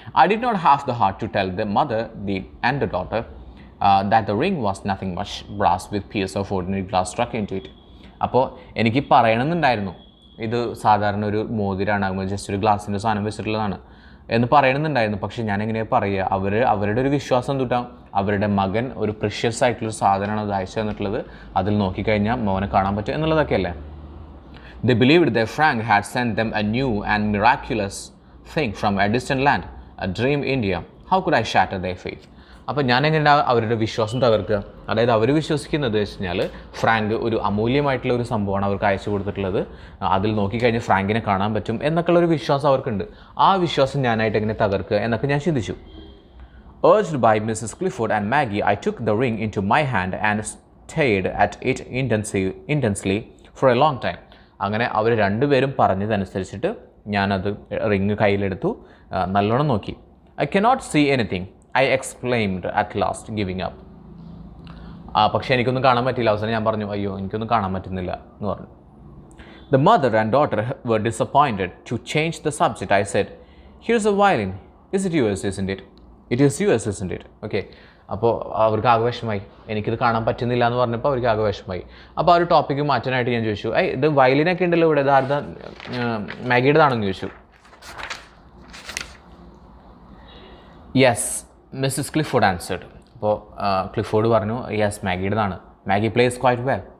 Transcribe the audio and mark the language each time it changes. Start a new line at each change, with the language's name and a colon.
English: I did not have the heart to tell the mother and the daughter that the ring was nothing much brass with piece of ordinary glass struck into it.
Malayalam: അപ്പോൾ എനിക്ക് പറയണമെന്നുണ്ടായിരുന്നു ഇത് സാധാരണ ഒരു മോതിരാണ്, just ഒരു ഗ്ലാസിൻ്റെ സാധനം വെച്ചിട്ടുള്ളതാണ് എന്ന് പറയണമെന്നുണ്ടായിരുന്നു. പക്ഷേ ഞാൻ എങ്ങനെയാണ് പറയുക? അവരുടെ ഒരു വിശ്വാസം തൊട്ടാൽ അവരുടെ മകൻ ഒരു പ്രിഷ്യസ് ആയിട്ടുള്ളൊരു സാധനമാണ് അത് അയച്ചു തന്നിട്ടുള്ളത്, അതിൽ നോക്കിക്കഴിഞ്ഞാൽ മോനെ കാണാൻ പറ്റും എന്നുള്ളതൊക്കെയല്ലേ.
English: They believed their Frank had sent them a new and miraculous thing from a distant land, a dream India. How could I shatter their faith?
Malayalam: അപ്പോൾ ഞാനെങ്ങനെ അവരുടെ വിശ്വാസം തകർക്കുക? അതായത് അവർ വിശ്വസിക്കുന്നത് വെച്ച് കഴിഞ്ഞാൽ ഫ്രാങ്ക് ഒരു അമൂല്യമായിട്ടുള്ള ഒരു സംഭവമാണ് അവർക്ക് അയച്ചു കൊടുത്തിട്ടുള്ളത്, അതിൽ നോക്കിക്കഴിഞ്ഞാൽ ഫ്രാങ്കിനെ കാണാൻ പറ്റും എന്നൊക്കെയുള്ളൊരു വിശ്വാസം അവർക്കുണ്ട്. ആ വിശ്വാസം ഞാനായിട്ട് എങ്ങനെ തകർക്കുക എന്നൊക്കെ ഞാൻ ചിന്തിച്ചു.
English: Urged by Mrs. Clifford and Maggie, I took the ring into my hand and stared at it intensely for a long time.
Malayalam: അങ്ങനെ അവർ രണ്ടുപേരും പറഞ്ഞതനുസരിച്ചിട്ട് ഞാനത് റിങ് കയ്യിലെടുത്തു, നല്ലോണം നോക്കി.
English: I cannot see anything, I exclaimed at last, giving up.
Malayalam: പക്ഷേ എനിക്കൊന്നും കാണാൻ പറ്റില്ല. അവസാനം ഞാൻ പറഞ്ഞു, അയ്യോ എനിക്കൊന്നും കാണാൻ പറ്റുന്നില്ല എന്ന് പറഞ്ഞു.
English: The mother and daughter were disappointed. To change the subject, I said, here's a violin. Is it yours, isn't it? It is yours, isn't it? Okay.
Malayalam: അപ്പോൾ അവർക്ക് ആഘോഷമായി. എനിക്കിത് കാണാൻ പറ്റുന്നില്ല എന്ന് പറഞ്ഞപ്പോൾ അവർക്ക് ആഘോഷമായി. അപ്പോൾ ആ ഒരു ടോപ്പിക്ക് മാറ്റാനായിട്ട് ഞാൻ ചോദിച്ചു, ഇത് വയലിനൊക്കെ ഉണ്ടല്ലോ ഇവിടെ, ഇത് ആരുടെ മാഗിയുടേതാണെന്ന് ചോദിച്ചു.
English: Yes, Mrs Clifford answered.
Malayalam: അപ്പോൾ ക്ലിഫോർഡ് പറഞ്ഞു, yes മാഗിയുടേതാണ്.
English: Maggie plays quite well.